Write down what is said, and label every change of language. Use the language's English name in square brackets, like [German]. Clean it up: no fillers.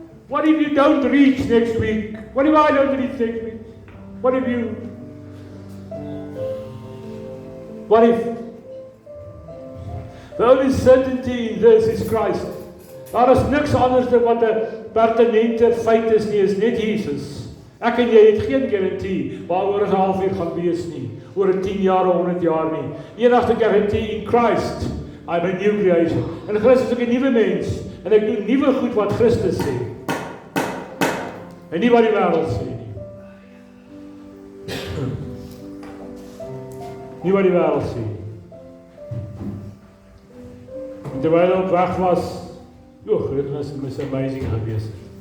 [English] What if you don't reach next week? What if I don't reach next week? What if you? What if? The only certainty in this is Christ. [Afrikaans] Daar is niks anders dan wat 'n pertinente feit is nie, is net Jesus. Ek en jy het geen garantie waaroor ons 'n halfuur gaan wees nie, oor 10 jaar of 100 jaar nie. Enigste garantie [English] in Christ, I'm a new creation. [Afrikaans] In Christus is ek 'n nuwe mens en ek doen nuwe goed wat Christus sê. En nie wat die wêreld sê nie. Nie wat die wêreld sê nie. En terwyl hy op weg was, dit was amazing geweest.